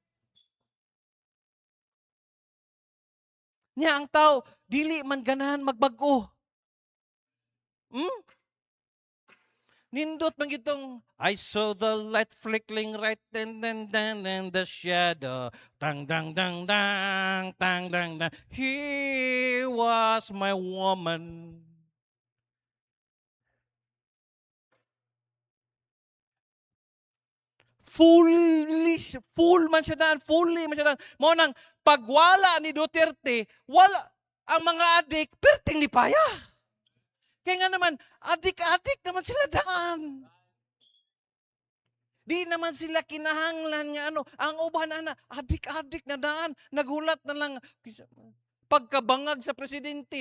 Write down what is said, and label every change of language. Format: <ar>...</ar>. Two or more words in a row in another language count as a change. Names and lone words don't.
<ceb>Nya ang tao, dili man ganahan magbago. Nindot man gitong,</ceb> <en>I saw the light flickering right then and the shadow. Tang dang dang dang, tang dang dang. He was my woman.</en> <ceb>Full man siya daan, fully man siya daan. Mo nang pagwala ni Duterte, wala ang mga adik, perting lipaya. Kaya nga naman, adik-adik naman sila daan. Di naman sila kinahanglan nga ang uban na adik-adik na daan, naghulat na lang pagkabangag sa presidente.</ceb>